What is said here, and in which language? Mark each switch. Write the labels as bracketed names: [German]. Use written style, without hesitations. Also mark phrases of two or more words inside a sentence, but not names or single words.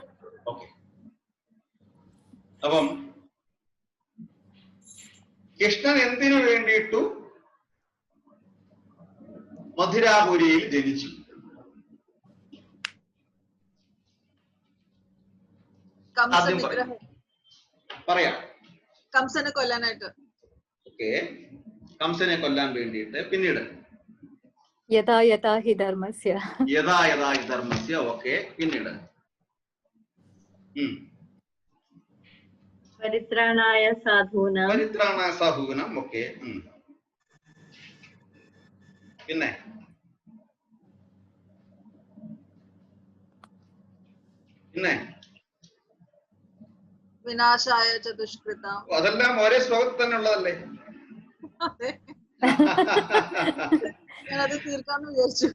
[Malayalam] ഓക്കെ, അപ്പം കൃഷ്ണൻ എന്തിനു വേണ്ടിയിട്ടു മധുരാപുരിയിൽ ജനിച്ചു? ആദ്യം പറയാം. കംസനെ കൊല്ലാനായിട്ട്. ഓക്കെ, കംസനെ കൊല്ലാൻ വേണ്ടിയിട്ട്. പിന്നീട് [Sanskrit] യഥാ യഥാ ഹി ധർമ്മസ്യ. യഥാ യഥാ ഹി ധർമ്മസ്യ. [Malayalam] ഓക്കെ, പിന്നീട് [Sanskrit] പരിത്രാണായ സാധൂനാം. പരിത്രാണായ സാധൂനാം. [Malayalam] ഓക്കെ, പിന്നെ പിന്നെ [Sanskrit] വിനാശായ ചതുഷ്കൃതം. [Malayalam] അതെല്ലാം ഒരേ ശ്ലോകത്തിൽ തന്നെ ഉള്ളതല്ലേ? ഞാനത് തീർക്കാന്ന് വിചാരിച്ചു.